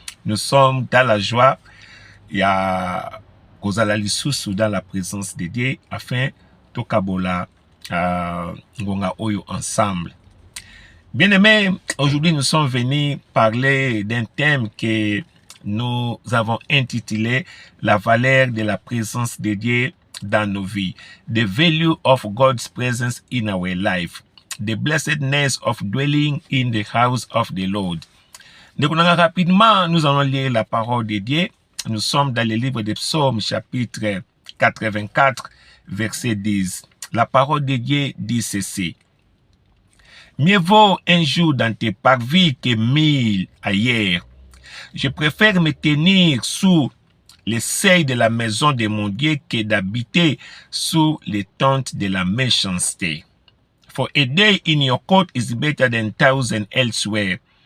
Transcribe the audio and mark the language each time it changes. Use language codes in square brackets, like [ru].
[fr] Nous sommes dans la joie [ln] ya kozala lisusu [fr] dans la présence de Dieu afin [ln] tokabola ngonga oyo [fr] ensemble. Bien-aimé, aujourd'hui nous sommes venus parler d'un thème que nous avons intitulé la valeur de la présence de Dieu dans nos vies. [en] The value of God's presence in our life. The blessedness of dwelling in the house of the Lord. [fr] Donc, rapidement, nous allons lire la parole de Dieu. Nous sommes dans le livre des Psaumes, chapitre 84, verset 10. La parole de Dieu dit ceci. Mieux vaut un jour dans tes parvis que 1000 ailleurs. Je préfère me tenir sous les seuils de la maison de mon Dieu que d'habiter sous les tentes de la méchanceté. [en] For a day in your court is better than 1,000 elsewhere.